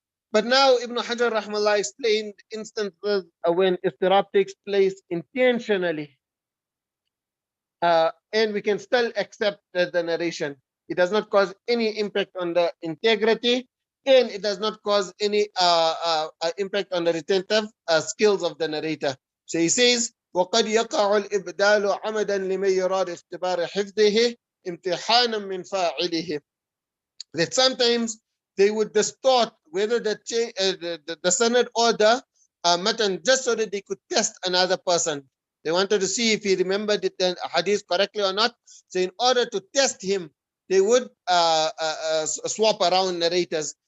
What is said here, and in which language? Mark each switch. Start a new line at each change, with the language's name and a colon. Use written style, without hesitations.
English: But now Ibn Hajar rahmallah explained instances when Iḍṭirāb takes place intentionally, and we can still accept the narration. It does not cause any impact on the integrity, and it does not cause any impact on the retentive skills of the narrator. So he says,
Arabic: وقد يقع الإبدال عمدا لمن يراد اختبار حفظه امتحانا من فاعله.
English: That sometimes they would distort whether the sanad or the matan, just so that they could test another person. They wanted to see if he remembered the hadith correctly or not. So in order to test him, they would swap around narrators.